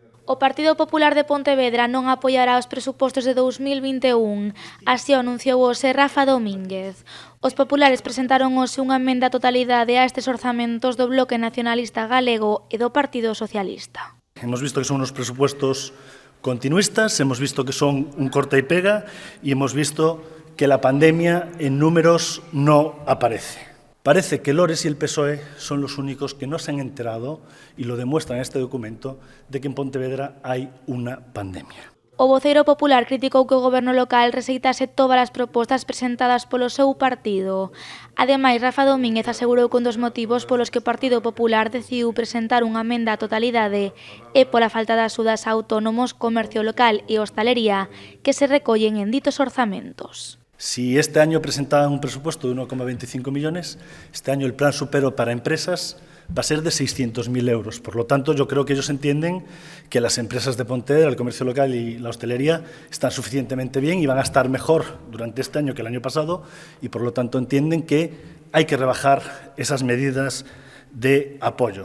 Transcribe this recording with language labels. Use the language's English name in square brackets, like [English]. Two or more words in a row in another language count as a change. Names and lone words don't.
[Galician] O Partido Popular de Pontevedra non apoiará os presupostos de 2021, así o anunciou hoxe Rafa Domínguez. Os populares presentaron hoxe unha emenda á totalidade a estes orzamentos do Bloque Nacionalista Galego e do Partido Socialista. [Spanish] Hemos visto que son unos presupuestos continuistas, hemos visto que son un corta y pega y hemos visto que la pandemia en números no aparece. Parece que Lores y el PSOE son los únicos que no se han enterado, y lo demuestran en este documento, de que en Pontevedra [Galician] hai unha pandemia. O voceiro popular criticou que o goberno local rexeitase todas as propostas presentadas polo seu partido. Ademais, Rafa Domínguez asegurou que un dos motivos polos que o Partido Popular decidiu presentar unha emenda á totalidade é pola falta de axudas a autónomos, comercio local e hostalería que se recollen en ditos orzamentos. [Spanish] Si este año presentaban un presupuesto de 1,25 millones, este año el plan Supero para empresas va a ser de 600.000 euros. Por lo tanto, yo creo que ellos entienden que las empresas de Pontevedra, el comercio local y la hostelería están suficientemente bien y van a estar mejor durante este año que el año pasado, y por lo tanto entienden que hay que rebajar esas medidas de apoyo.